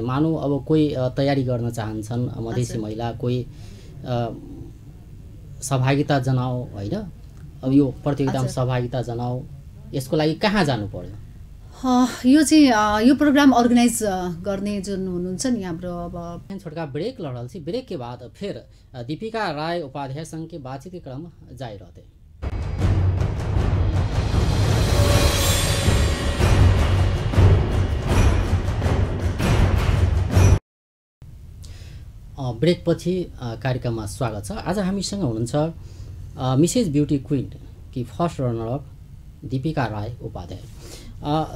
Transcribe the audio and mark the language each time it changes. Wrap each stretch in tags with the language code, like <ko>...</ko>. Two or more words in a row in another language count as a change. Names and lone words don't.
<ne>मानौ अब कोही तयारी गर्न चाहन्छन् मधेसी महिला, कोही सहभागिता जनाऊ होइन, अब यो प्रतियोगितामा सहभागिता जनाऊ, यसको लागि कहाँ जानु पर्यो? यो चाहिँ यो</ne> <en>program organize</en> <ne>गर्ने जुन हुनुहुन्छ नि हाम्रो, अब</ne> <mai>छोटका ब्रेक लड़ल छी, ब्रेक के बाद फिर दीपिका राय उपाध्याय संघ के बातचीत के क्रम जारी रहते।</mai> <ne>ब्रेक पछि कार्यक्रममा स्वागत छ। आज हामीसँग हुनुहुन्छ मिसेस ब्युटी क्वीन कि</ne> <en>first runner up</en> <ne>दीपिका राय उपाध्याय।</ne>